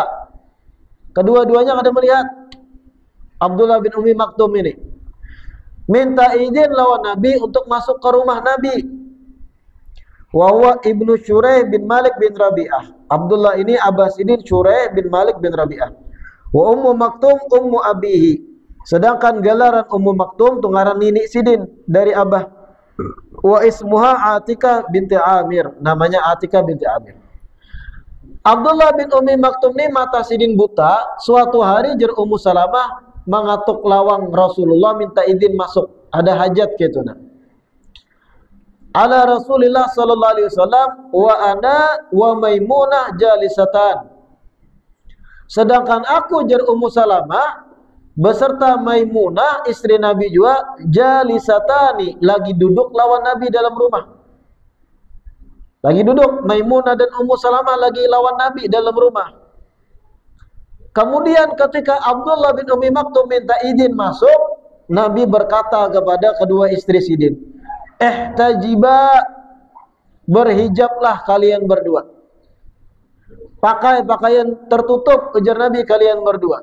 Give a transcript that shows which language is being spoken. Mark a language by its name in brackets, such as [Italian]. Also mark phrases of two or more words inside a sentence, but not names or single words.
[Banjar] Kedua-duanya ada melihat. Abdullah bin Ummi Maktum ini minta izin lawan Nabi untuk masuk ke rumah Nabi. [Arabic] وهو ابن شريح بن مالك بن ربيعة. [Banjar] Abdullah ini Abah sidin Syuraih bin Malik bin Rabi'ah. [Arabic] وأم مكتوم أم أبيه. [Banjar] Sedangkan gelaran Ummu Maktum tunggaran nini sidin dari Abah. [Arabic] واسمها عاتكة بنت عامر, namanya Atika binti Amir. [Banjar] Abdullah bin Ummi Maktum ini mata sidin buta. Suatu hari jer Ummu Salamah mengatuk lawang Rasulullah minta izin masuk. ada hajat gitu nah. [Arabic] على رسول الله صلى الله عليه وسلم وأنا وميمونة جالستان. [Banjar] Sedangkan aku jar Ummu Salamah beserta Maimunah istri Nabi juga jalisatani, lagi duduk lawan Nabi dalam rumah. Lagi duduk Maimunah dan Ummu Salamah lagi lawan Nabi dalam rumah. Kemudian ketika Abdullah bin Ummi Maktum minta izin masuk, Nabi berkata kepada kedua istri Sidin, "Ihtajiba, berhijablah kalian berdua. Pakai pakaian tertutup," ujar Nabi, "kalian berdua."